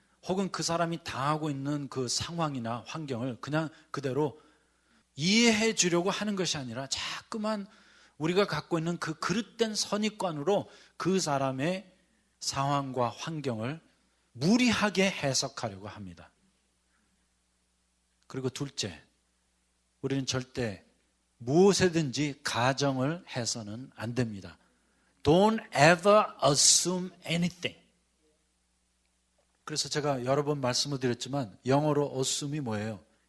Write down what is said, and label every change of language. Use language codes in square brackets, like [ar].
[ko] 혹은 그 사람이 당하고 있는 그 상황이나 환경을 그냥 그대로 이해해 주려고 하는 것이 아니라 자꾸만 우리가 갖고 있는 그 그릇된 선입관으로 그 사람의 상황과 환경을 무리하게 해석하려고 합니다. 그리고 둘째, 우리는 절대 무엇에든지 가정을 해서는 안 됩니다. [en] Don't ever assume anything. [ko] 그래서 제가 여러 번 말씀을 드렸지만 영어로 assume이 뭐예요?